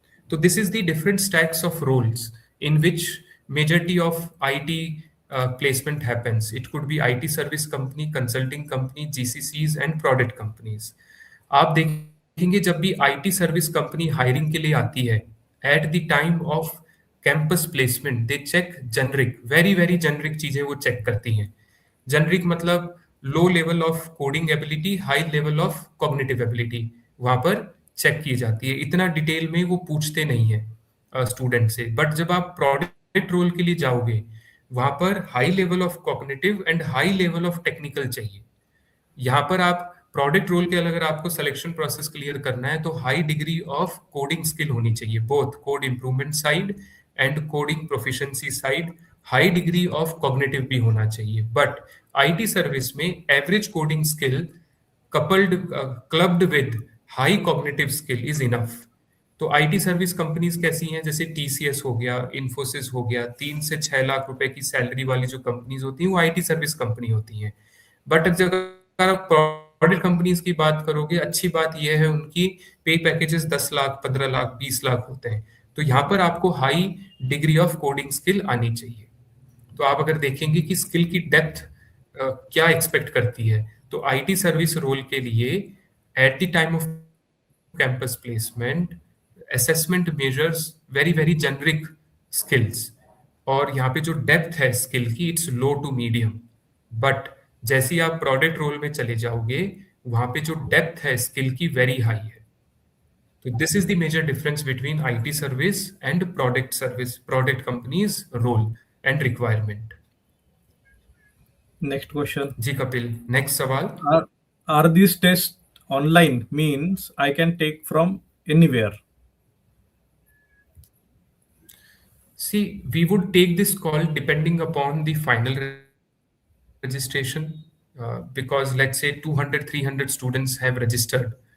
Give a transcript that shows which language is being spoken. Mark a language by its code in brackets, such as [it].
[en] So this is the different stacks of roles in which majority of IT placement happens. It could be IT service company, consulting company, GCCs and product companies. [hi] आप देखेंगे जब भी IT service company hiring के लिए आती है, [en] at the time of campus placement they check generic, very very generic [hi] चीजें वो चेक करती हैं. जेनरिक मतलब low level of coding ability, high level of cognitive ability वहां पर चेक की जाती है. इतना डिटेल में वो पूछते नहीं है स्टूडेंट से. बट जब आप प्रोडक्ट रोल के लिए जाओगे, वहां पर high level of cognitive and high level of technical चाहिए. यहाँ पर आप प्रोडक्ट रोल के अगर आपको सिलेक्शन प्रोसेस क्लियर करना है, तो high degree of coding skill होनी चाहिए, both code improvement side and coding proficiency side. High degree of cognitive भी होना चाहिए. बट आईटी सर्विस में [en] Average coding skill coupled clubbed with high cognitive skill is enough. [hi] तो IT service companies कैसी हैं, जैसे टीसीएस हो गया, इन्फोसिस हो गया, 3 से 6 लाख रुपए की सैलरी वाली जो कंपनीज होती हैं वो आईटी सर्विस कंपनी होती हैं। बट अगर आप प्रोडक्ट कंपनीज की बात करोगे, अच्छी बात यह है उनकी पे पैकेजेस 10 लाख, 15 लाख, 20 लाख होते हैं। तो यहाँ पर आपको high degree of coding skill आनी चाहिए। तो आप अगर देखेंगे कि स्किल की डेप्थ क्या एक्सपेक्ट करती है, तो आईटी सर्विस रोल के लिए at the time off campus placement [en] assessment measures very very generic skills, [hi] और यहाँ पे जो डेप्थ है स्किल की [en] It's low to medium. [hi] But जैसे ही आप प्रोडक्ट रोल में चले जाओगे, वहां पे जो डेप्थ है स्किल की वेरी हाई है। [en] तो this is the major difference between IT service and product service, product companies role and requirement. Next question. [hi] Ji Kapil, next सवाल। [en] Are are these tests online? Means I can take from anywhere. See, we would take this call depending upon the final registration, because let's say 200, 300 students have registered.